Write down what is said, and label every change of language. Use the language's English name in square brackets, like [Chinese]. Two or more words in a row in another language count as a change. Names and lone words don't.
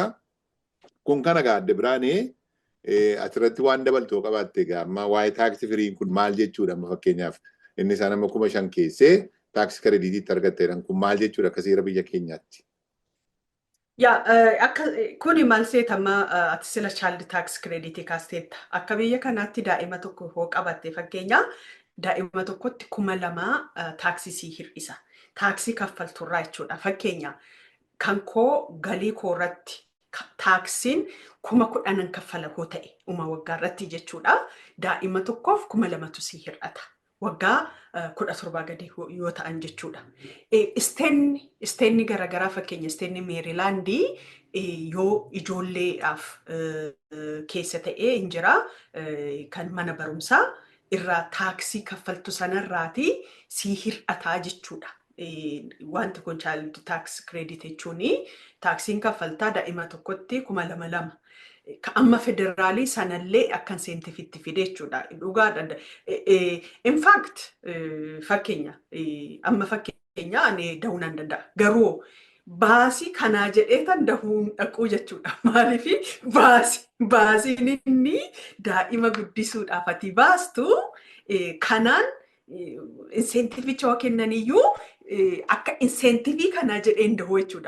[Oromo] Kun kana gaadde biraanii asirratti waan dabaltoo qabaatte egaa amma waa'ee taaksii firiin kun maal jechuudha amma fakkeenyaaf inni isaan amma 5,000 keessee taaksii krediitiitti argatteedhaan kun maal jechuudha akka seera biyya keenyaatti. Kuni maal seetama ati sila [English] child tax credit [Oromo] kaasteetta. Akka biyya kanaatti daa'ima tokko hoo qabatte fakkeenya daa'ima tokkotti 2,000 taaksisii hir'isa. Taaksii kaffalturraa jechuudha. Fakkeenya kan koo galii koo irratti taaksiin 10,000 kaffala hoo ta'e waggaa irratti jechuudha. Daa'ima tokkoof 2,000tu sii hir'ata. Waggaa 17 gadi yoo ta'an jechuudha. Isteenni garaagaraa fakkeenya isteenni Meerilaandii yoo ijoolleedhaaf keessa ta'ee hin jira kan mana barumsaa irraa taaksii kaffaltu sanarraati sii hir'ataa jechuudha. wanti kun [English] child tax credit [Oromo] jechuun taaksiin kaffaltaa daa'ima tokkotti 2,200. Amma federaalii sanallee akka inseentifiitti fide jechuudha. Dhugaadha. [English] In fact [Oromo] fakkeenya amma fakkeenya ani dahuu nan danda'a. Garuu baasii kanaa jedhee tan dahuu dhaquu jechuudha. Maaliif baasiin inni daa'ima guddisuudhaaf ati baastu kanaan inseentificha yoo kennaniyyuu akka insentivii kanaa jedheen dahuu jechuudha.